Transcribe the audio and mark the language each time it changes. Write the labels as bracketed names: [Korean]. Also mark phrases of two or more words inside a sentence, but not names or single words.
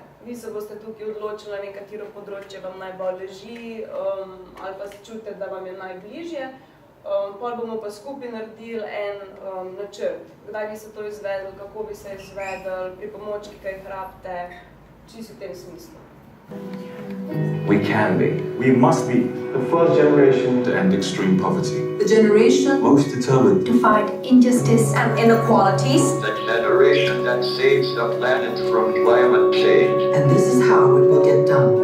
[Slovenian] Vi se boste tukaj odločili, na katero področje vam najbolj leži ali pa se čutite, da vam je najbližje. Pol bomo pa skupaj naredili en načrt. Kdaj bi se to izvedli, kako bi se izvedli, pripomočki, kaj jih rabite, čisto v tem smislu. [English] We can be. We must be the first generation to end extreme poverty. The generation Most determined to fight injustice and inequalities. The generation that saves the planet from climate change. And this is how it will get done.